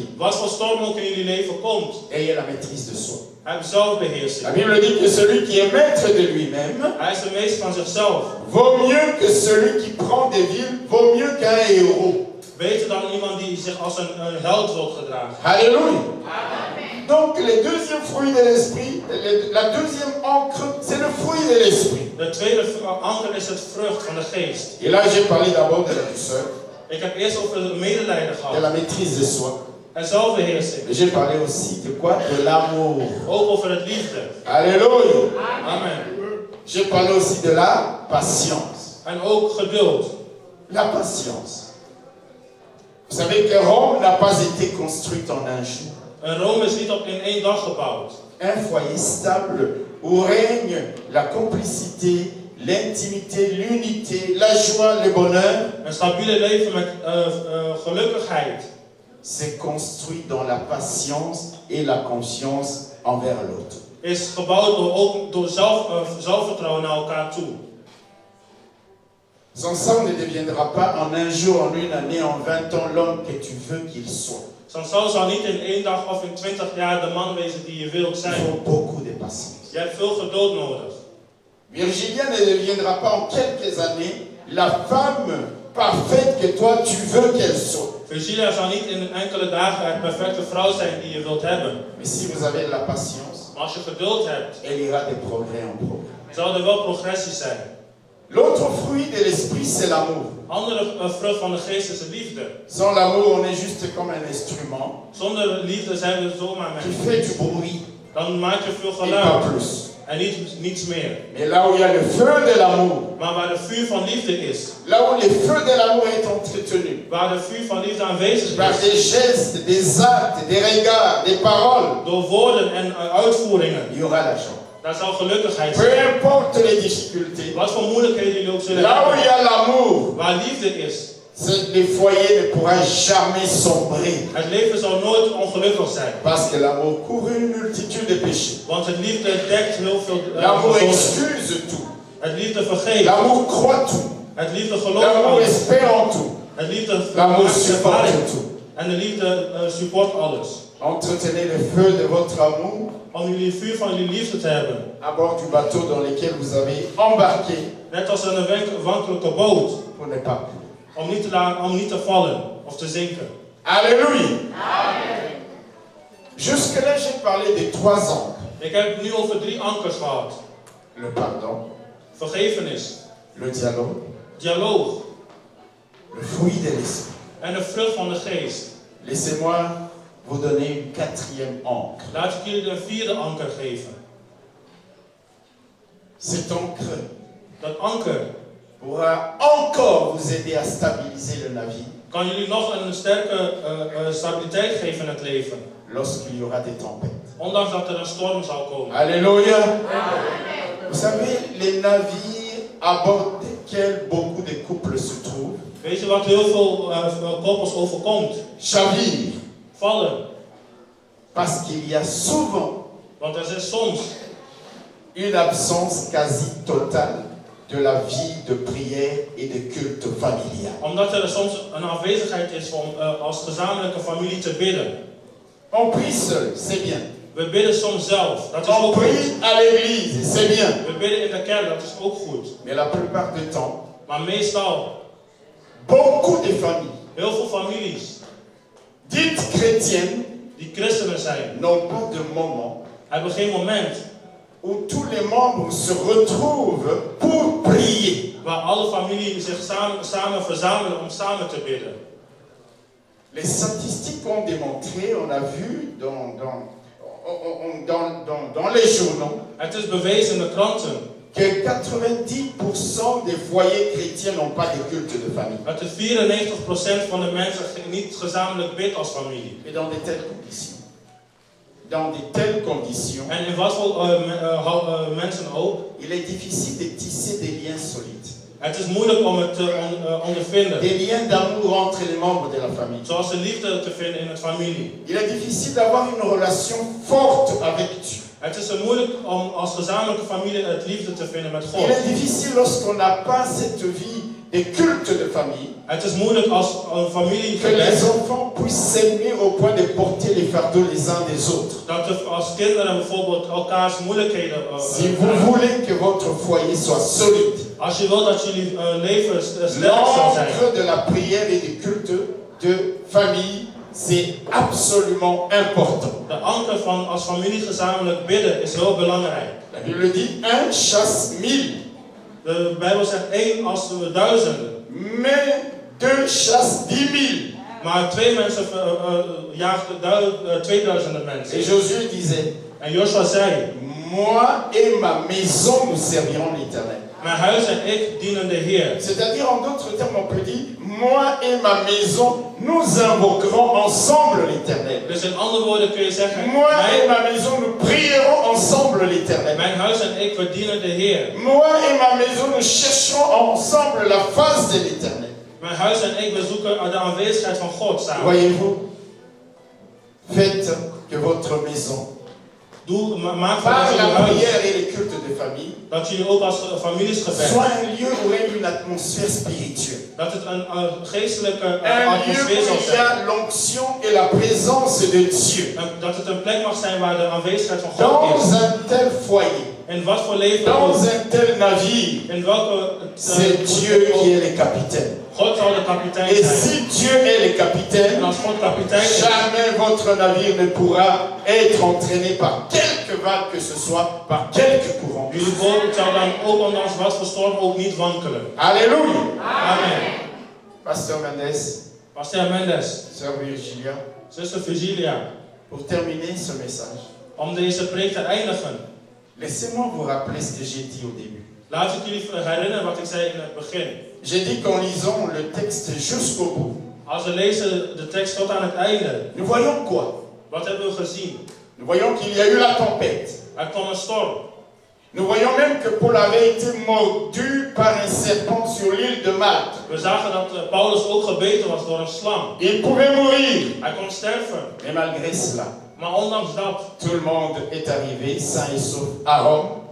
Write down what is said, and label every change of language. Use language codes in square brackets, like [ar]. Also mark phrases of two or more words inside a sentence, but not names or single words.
[nl] Wat voor storm ook in jullie leven komt, [fr] ayez la maîtrise de soi. [nl] heb zelfbeheersing. [fr] La Bible dit que celui qui est maître de lui-même [nl] Hij is de meester van zichzelf. [fr] vaut mieux que celui qui prend des villes, vaut mieux qu'un héros. [nl] Beter dan iemand die zich als een held wil gedragen. [fr] Alléluia. Donc le deuxième fruit de l'esprit, la deuxième encre, c'est le fruit de l'esprit. [nl] De tweede anker is het vrucht van de geest. [fr] Et là j'ai parlé d'abord de la douceur, [nl] Ik heb eerst over het medelijden [fr] de [nl] gehad. [fr] la maîtrise de soi. [nl] En zelfbeheersing. [fr] Mais j'ai parlé aussi de quoi? De l'amour. [nl] Ook over het liefde. [fr] Alléluia. Amen. J'ai parlé aussi de la patience. [nl] En ook geduld. [fr] La patience. Vous savez que Rome n'a pas été construite en un jour. [nl] Een Rome is niet in één dag gebouwd. [fr] Un foyer stable où règne la complicité, l'intimité, l'unité, la joie, le bonheur, [nl] Een stabiele leven met gelukkigheid [fr] c'est construit dans la patience et la confiance envers l'autre. [nl] is gebouwd door zelfvertrouwen naar elkaar toe. [fr] Sans ça, on ne deviendra pas en un jour, en une année, en 20 ans l'homme que tu veux qu'il soit. [nl] Sansal zal niet in 1 dag of in 20 jaar de man wezen die je wilt [fr] Il [nl] zijn. [fr] faut beaucoup de patience. [nl] Je hebt veel geduld nodig. [fr] Virginia ne deviendra pas en quelques années la femme parfaite que toi tu veux qu'elle soit. [nl] Virginia zal niet in enkele dagen de perfecte vrouw zijn die je wilt hebben. [fr] Mais si vous avez de la patience, [nl] Maar als je geduld hebt, [fr] elle ira de progrès en progrès. [nl] zal er wel progressie zijn. [fr] L'autre fruit de l'esprit, c'est l'amour. [nl] Andere vrucht van de geest is de liefde. [fr] Sans l'amour, on est juste comme un instrument [nl] Zonder liefde zijn we zomaar [fr] qui [nl] mensen. [fr] fait du bruit [nl] Dan maak je veel [fr] et pas [nl] geluid [fr] plus. [nl] en niets meer. [fr] Mais là où il y a le feu de l'amour, [nl] Maar waar de vuur van liefde is, [fr] là où le feu de l'amour est entretenu, [nl] waar de vuur van liefde aanwezig [fr] par [nl] is, [fr] des gestes, des actes, des regards, des paroles, [nl] door woorden en uitvoeringen, [fr] il y aura la joie. [nl] daar zal gelukkigheid [fr] Peu [nl] zijn. [fr] importe les difficultés, [nl] Wat voor moeilijkheden jullie ook zullen [fr] là où il [nl] hebben, [fr] y a l'amour, [nl] waar liefde is, [fr] le foyer ne pourra jamais sombrer. [nl] het leven zal nooit ongelukkig zijn. [fr] Parce que l'amour couvre une multitude de péchés. [nl] Want het liefde dekt heel veel [fr] L'amour [nl] zonden. [fr] excuse tout. [nl] Het liefde vergeeft. [fr] L'amour croit tout. [nl] Het liefde gelooft [fr] L'amour [nl] alles. [fr] espère en tout. [nl] Het liefde [fr] L'amour supporte [nl] verdraait. [fr] tout. [nl] En de liefde support alles. [fr] Entretenez le feu de votre amour [nl] Om jullie vuur van jullie liefde te hebben. [fr] à bord du bateau dans lequel vous avez embarqué [nl] Net als een wankelijke boot. [fr] pour ne pas couler. [nl] Om niet te vallen of te zinken. [fr] Alléluia. Jusque-là, j'ai parlé des 3 ancres. [nl] Ik heb het nu over 3 ankers gehad. [fr] Le pardon, [nl] Vergevenis, [fr] le dialogue, [nl] dialoog [fr] le fruit de l'esprit. [nl] en de vrucht van de geest. [fr] Laissez-moi vous donner une 4e ancre. [nl] Laat ik jullie een 4e anker geven. [fr] Cet ancre [nl] Dat anker [fr] pourra encore vous aider à stabiliser le navire [nl] kan jullie nog een sterke stabiliteit geven in het leven. [fr] lorsqu'il y aura des tempêtes. [nl] Ondanks dat er een storm zal komen. [fr] Alléluia. Vous savez, les navires à bord desquels beaucoup de couples se trouvent [nl] Weet je wat heel veel koppels overkomt? [fr] chavirent [nl] Vallen. [fr] parce qu'il y a souvent [nl] Want er is soms [fr] une absence quasi totale de la vie de prière et de culte familial. [nl] omdat er soms een afwezigheid is om als gezamenlijke familie te bidden. [fr] On prie seul, c'est bien. [nl] We bidden soms zelf. Dat is [fr] On [nl] ook goed. [fr] prie à l'église, c'est bien. [nl] We bidden in de kerk. Dat is ook goed. [fr] Mais la plupart du temps, [nl] Maar meestal, [fr] beaucoup de familles [nl] heel veel families [fr] dites chrétiennes [nl] die christenen zijn, [fr] n'ont pas de moment [nl] hebben geen moment [fr] où tous les membres se retrouvent pour prier. [nl] waar alle familie zich samen verzamelen om samen te bidden. [fr] Les statistiques ont démontré, on a vu dans les journaux, [nl] Het is bewezen in de kranten [fr] que 90% des foyers chrétiens n'ont pas de culte de famille. [nl] dat er 94% van de mensen niet gezamenlijk bidt als familie. [fr] Et dans de telles conditions, [nl] En in wat voor mensen ook, [fr] il est difficile de tisser des liens solides. [nl] het is moeilijk om het te ondervinden. [fr] Des liens d'amour entre les membres de la famille. [nl] Zoals de liefde te vinden in het familie. [fr] Il est difficile d'avoir une relation forte avec Dieu. [nl] Het is moeilijk om als gezamenlijke familie het liefde te vinden met God. [fr] Il est difficile lorsqu'on n'a pas cette vie de culte de famille, [nl] Het is moeilijk als een familie [fr] que les enfants puissent s'aimer au point de porter les fardeaux les uns des autres. [nl] dat er als kinderen bijvoorbeeld elkaars moeilijkheden [fr] Si vous voulez que votre foyer soit solide, [nl] als je wilt dat jullie leven sterk zal zijn. [fr] l'encre de la prière et du culte de famille, c'est absolument important. [nl] De anker van als familie gezamenlijk bidden is heel belangrijk. [fr] La Bible dit 1 chasse 1000, [nl] De Bijbel zegt 1 als duizenden. [fr] mais 2 chasse 10.000. [nl] Maar 2 mensen jaagden 2000 mensen. [fr] Et Josué disait, [nl] En Joshua zei, [fr] moi et ma maison nous servirons l'Éternel. [nl] mijn huis en ik dienen de Heer. [fr] C'est-à-dire, en d'autres termes, on peut dire, moi et ma maison, nous invoquerons ensemble l'Éternel. [nl] Dus in andere woorden kun je zeggen, [fr] Moi et ma maison, nous prierons ensemble l'Éternel. [nl] mijn huis en ik, we dienen de Heer. [fr] Moi et ma maison, nous chercherons ensemble la face de l'Éternel. [nl] Mijn huis en ik, we zoeken de aanwezigheid van God samen. [fr] Voyez-vous, faites que votre maison, [nl] Maak van [fr] par [nl] dat [fr] la [nl] jullie huis, [fr] prière et les cultes de famille, [nl] dat jullie ook als families [fr] soit [nl] gebed, [fr] un lieu où règne une atmosphère spirituelle. [nl] dat het een geestelijke [fr] Un lieu [nl] atmosfeer zal [fr] où il y [nl] zijn. [fr] a l'onction et la présence de Dieu. [nl] Dat het een plek mag zijn waar de aanwezigheid van God [fr] Dans [nl] is. [fr] un tel foyer, [nl] In wat voor leven [fr] dans [nl] ook. [fr] un tel navire, [nl] In welke [fr] c'est Dieu qui est le capitaine. [nl] God zal de kapitein [fr] Et [nl] zijn. [fr] si Dieu est le [nl] En [fr] capitaine, [nl] als God kapitein is, [fr] jamais votre navire ne pourra être entraîné par quelque vague que ce soit, par quelque courant. [nl] jullie boot zal dan ook ondanks wat voor storm ook niet wankelen. [fr] Alléluia. Amen. Pasteur Mendes, [nl] Pastor Mendes, [fr] Sœur Virgilia, [nl] zuster Virgilia, [fr] pour terminer ce message, [nl] om deze preek te eindigen, [fr] laissez-moi vous rappeler ce que j'ai dit au début. [nl] laat ik jullie herinneren wat ik zei in het begin. [fr] J'ai dit qu'en lisant le texte jusqu'au bout, [nl] Als we lezen de tekst tot aan het einde, [fr] nous voyons quoi? [nl] wat hebben we gezien? [fr] Nous voyons qu'il y a eu la tempête. [nl] Er kwam een storm. [fr] Nous voyons même que Paul avait été mordu par un serpent sur l'île de Malte. [nl] We zagen dat Paulus ook gebeten was door een slang. [fr] Il pouvait mourir. [nl] Hij kon sterven. [fr] Mais malgré cela, [nl] Maar ondanks dat, [fr] tout le monde est arrivé sain et sauf à Rome.